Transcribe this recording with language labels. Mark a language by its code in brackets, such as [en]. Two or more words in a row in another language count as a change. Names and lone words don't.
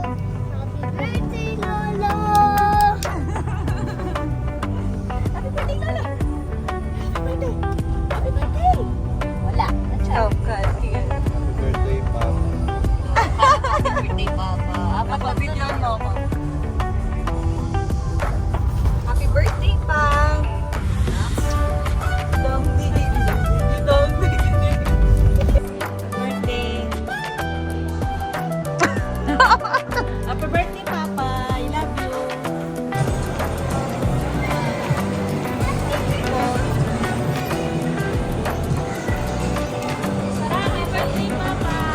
[en] Happy birthday, Lolo! Happy birthday, Lolo! Happy birthday! Happy birthday! Wala. Oh, God. Here. Birthday, Papa. Happy birthday, Papa. [tl] Video mo ako. [en] Happy birthday, Pang. Dong ding, dong ding, ding. Birthday. Happy birthday, Papa. I love you. Happy birthday, Papa.